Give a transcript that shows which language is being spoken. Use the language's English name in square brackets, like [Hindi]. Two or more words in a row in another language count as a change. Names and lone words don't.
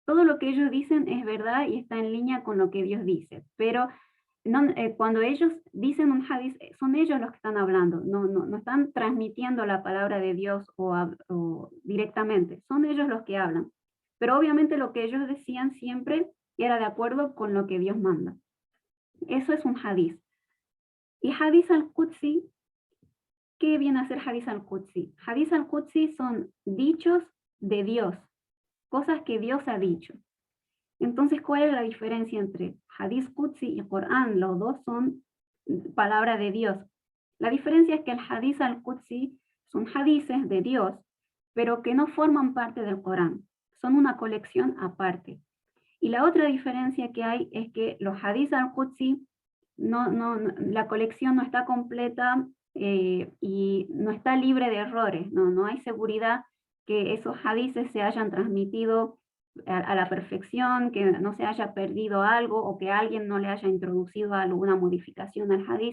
[Spanish] todo lo que ellos dicen es verdad y está en línea con lo que Dios dice, pero cuando ellos dicen un hadith, son ellos los que están hablando, no están transmitiendo la palabra de Dios o directamente, son ellos los que hablan. Pero obviamente lo que ellos decían siempre era de acuerdo con lo que Dios manda. Eso es un hadith. Y [Arabic] حديث القدسي, [Spanish] ¿qué viene a ser [Arabic] حديث القدسي? حديث القدسي [Spanish] son dichos de Dios, cosas que Dios ha dicho. Entonces, ¿cuál es la diferencia entre [Arabic] حديث قدسي [Spanish] y Corán? Los dos son palabra de Dios. La diferencia es que el [Arabic] حديث القدسي [Spanish] son hadices de Dios, pero que no forman parte del Corán. Son una colección aparte. Y la otra diferencia que hay es que los [Arabic] حديث القدسي, [Spanish] la colección no está completa y no está libre de errores. No hay seguridad que esos hadices se hayan transmitido a la perfección, que no se haya perdido algo o que alguien no le haya introducido alguna modificación al hadith.